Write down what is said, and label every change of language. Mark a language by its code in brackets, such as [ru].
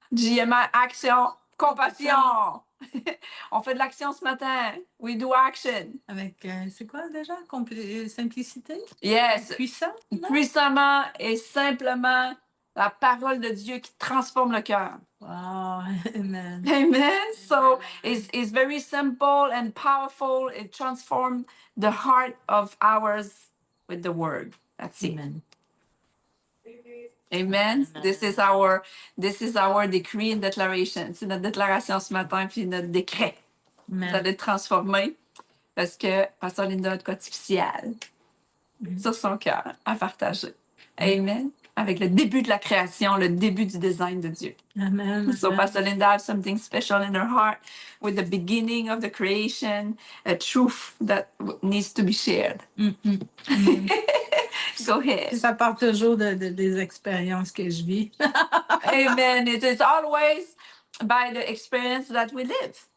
[fr] JMA Action, compassion! On fait de l'action ce matin. [en] We do action. [fr] Avec, c'est quoi déjà? Simplicité? [en] Yes. [fr] Puissant? Puissamment et simplement la parole de Dieu qui transforme le cœur. [en] Wow, amen. Amen. So it's very simple and powerful. It transforms the heart of ours with the word. That's it. Amen. Amen. This is our decree and declaration. [fr] C'est notre déclaration ce matin, puis notre décret. Amen. Vous allez le transformer parce que Pasteur Linda a de quoi de spécial sur son cœur à partager. Amen. Avec le début de la création, le début du design de Dieu. Amen. [en] So Pastor Linda has something special in her heart with the beginning of the creation, a truth that needs to be shared. Amen. Go ahead. [fr] Ça part toujours des expériences que je vis. Amen. [en] It is always by the experience that we live.